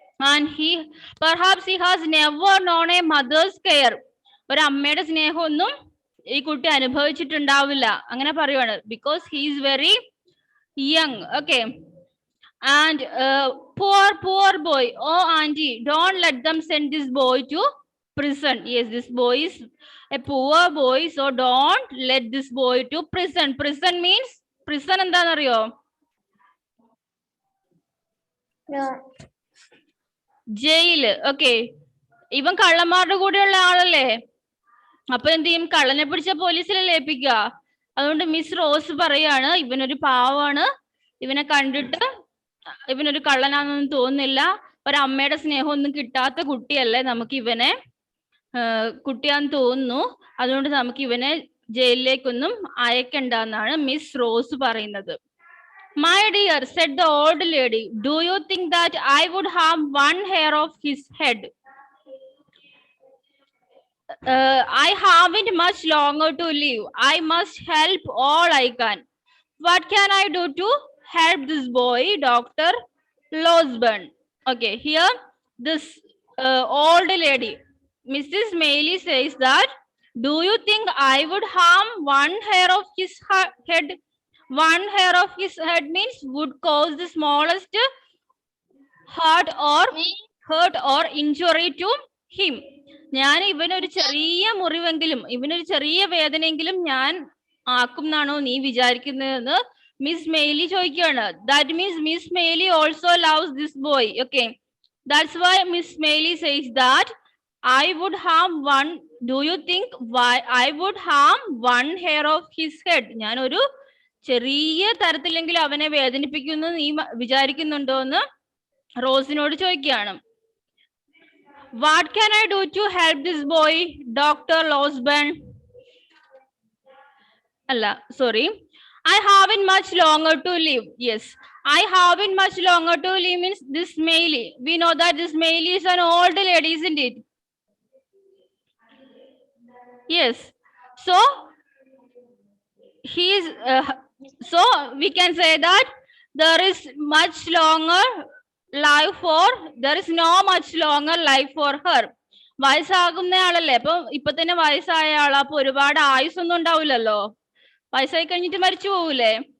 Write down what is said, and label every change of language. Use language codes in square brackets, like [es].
[en] And perhaps he has never known a mother's care. [ml] ഒരു അമ്മയുടെ സ്നേഹമൊന്നും ഈ കുട്ടി അനുഭവിച്ചിട്ടുണ്ടാവില്ല അങ്ങനെ പറയുവാണ്. [en] Because he is very young. Okay. And poor boy. Oh, Auntie, don't let them send this boy to prison. Yes, this boy is a poor boy, so don't let this boy to prison. Prison means prison [ml] എന്താണെന്നറിയോ? [en] No. [ml] ജയില്. Okay, ഇവൻ കള്ളന്മാരുടെ കൂടെയുള്ള ആളല്ലേ, അപ്പൊ എന്ത് ചെയ്യും? കള്ളനെ പിടിച്ച പോലീസിലല്ലേ ഏൽപ്പിക്കുക. അതുകൊണ്ട് മിസ് റോസ് പറയാണ് ഇവനൊരു പാവാണ്, ഇവനെ കണ്ടിട്ട് ഇവനൊരു കള്ളനാണെന്നൊന്നും തോന്നുന്നില്ല, ഒരമ്മയുടെ സ്നേഹമൊന്നും കിട്ടാത്ത കുട്ടിയല്ലേ, നമുക്ക് ഇവനെ കുട്ടിയാന്ന് തോന്നുന്നു, അതുകൊണ്ട് നമുക്ക് ഇവനെ ജയിലിലേക്കൊന്നും അയക്കണ്ടെന്നാണ് മിസ് റോസ് പറയുന്നത്. [en] My dear, said the old lady, do you think that I would harm one hair of his head? I haven't much longer to live. I must help all I can. What can I do to help this boy, Dr. Losburn? Okay, here this old lady, Mrs. Maylie, says that, do you think I would harm one hair of his head? One hair of his head means would cause the smallest hurt or injury to him. [ml] ഞാൻ ഇവനൊരു ചെറിയ മുറിവെങ്കിലും ഇവനൊരു ചെറിയ വേദനയെങ്കിലും ഞാൻ ആക്കും എന്നാണോ നീ വിചാരിക്കുന്നതെന്ന് miss മെയ്ലി ചോദിക്കുകയാണ്. [en] That means Miss Maylie also loves this boy. Okay, that's why Miss Maylie says that I would harm one. Do you think why I would harm one hair of his head? [ml] ഞാൻ ഒരു ചെറിയ തരത്തിലെങ്കിലും അവനെ വേദനിപ്പിക്കുന്നു നീ വിചാരിക്കുന്നുണ്ടോ എന്ന് റോസിനോട് ചോദിക്കുകയാണ്. [en] What can I do to help this boy, Dr. Losburn? [ml] അല്ല, [en] sorry. I haven't much longer to live. Yes, I haven't much longer to live means this Maylie. We know that this Maylie is an old lady, isn't it? Yes. So he is. So we can say that there is much longer life for. There is no much longer life for her. [ml] വയസ്സാകുന്ന ആളല്ലേ, ഇപ്പൊ തന്നെ വയസ്സായ ആളാ, അപ്പൊ ഒരുപാട് ആയുസൊന്നും ഉണ്ടാവില്ലല്ലോ, വയസ്സായി കഴിഞ്ഞിട്ട് മരിച്ചു പോകൂലേ.